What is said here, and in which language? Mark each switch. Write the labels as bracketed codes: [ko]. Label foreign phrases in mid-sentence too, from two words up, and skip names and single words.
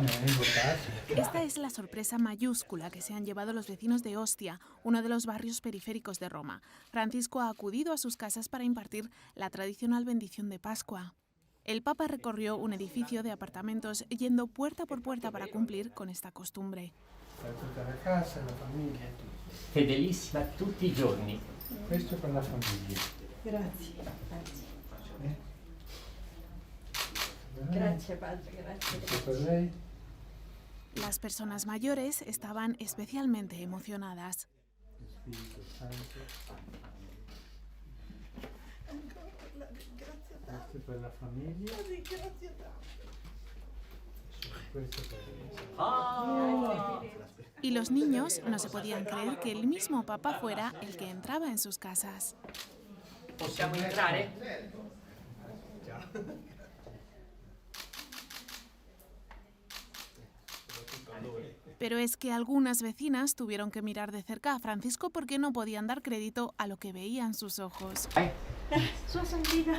[es] Esta es la sorpresa mayúscula que se han llevado los vecinos de Ostia, uno de los barrios periféricos de Roma. Francisco ha acudido a sus casas para impartir la tradicional bendición de Pascua. El Papa recorrió un edificio de apartamentos yendo puerta por puerta para cumplir con esta costumbre. [it] Per tutta la casa, la famiglia, tutto. Fedelissima tutti i giorni. Questo per la famiglia. Grazie. Grazie, padre, grazie. Per lei. [es] Las personas mayores estaban especialmente emocionadas. [it] Questo per la famiglia. [es] Y los niños no se podían creer que el mismo Papa fuera el que entraba en sus casas. [it] Possiamo entrare? [es] Pero es que algunas vecinas tuvieron que mirar de cerca a Francisco porque no podían dar crédito a lo que veían sus ojos. Sua Santidad.